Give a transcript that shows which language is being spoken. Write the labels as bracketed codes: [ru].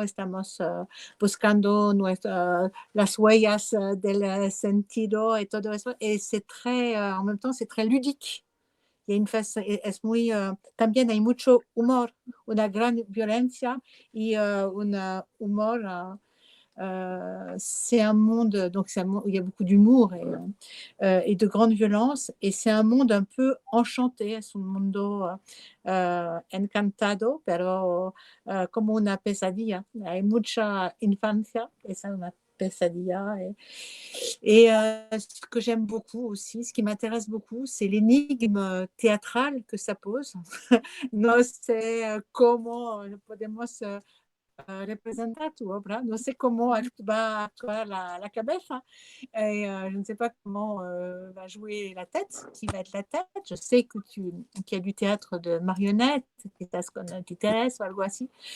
[es] Estamos buscando las huellas del sentido et todo eso. [fr] Et c'est très, en même temps, c'est très ludique. Il y a une face, [es] es muy, también hay mucho humor, una gran violencia y un humor. [fr] C'est un monde, donc c'est un monde où il y a beaucoup d'humour et de grande violence, et c'est un monde un peu enchanté, [es] es un mundo encantado, pero como una pesadilla. Hay mucha infancia, es una pesadilla. [fr] Et ce que j'aime beaucoup aussi, ce qui m'intéresse beaucoup, c'est l'énigme théâtrale que ça pose. [es] No sé cómo podemos representar tu obra. No sé cómo va a actuar la cabeza [fr] et je ne sais pas comment va jouer la tête, qui va être la tête. Je sais qu'il y a du théâtre de marionnettes, [es] quizás con títeres o algo así.